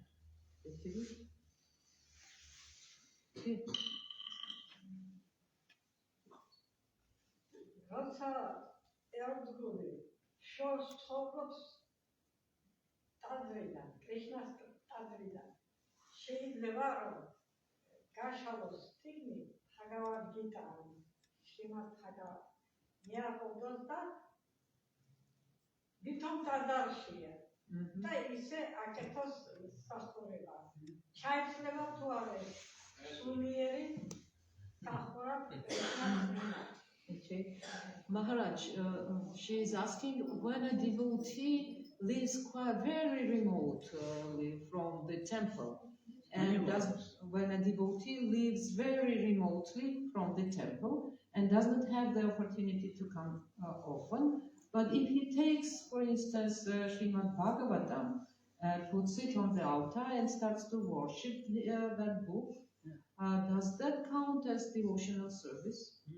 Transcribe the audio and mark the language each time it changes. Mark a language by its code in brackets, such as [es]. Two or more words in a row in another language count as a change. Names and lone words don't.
[ka] როცა ერთგული შორს ცხოვრობს ტაძრიდან, კრიშნას ტაძრიდან, შეიძლება რომ გაშალოს თითქმი ბჰაგავად გიტა, შრიმად ბჰაგავად მიაყოლოს და ვითომ ტაძარშია და ისე აკეთოს სასწორება. ჩაეცლება თუ არა სულიერი სახურა [en] Maharaj, she is asking when a devotee lives quite very remotely from the temple and when a devotee lives very remotely from the temple and does not have the opportunity to come often, but if he takes, for instance, Srimad Bhagavatam, puts it on the altar and starts to worship that book, does that count as devotional service?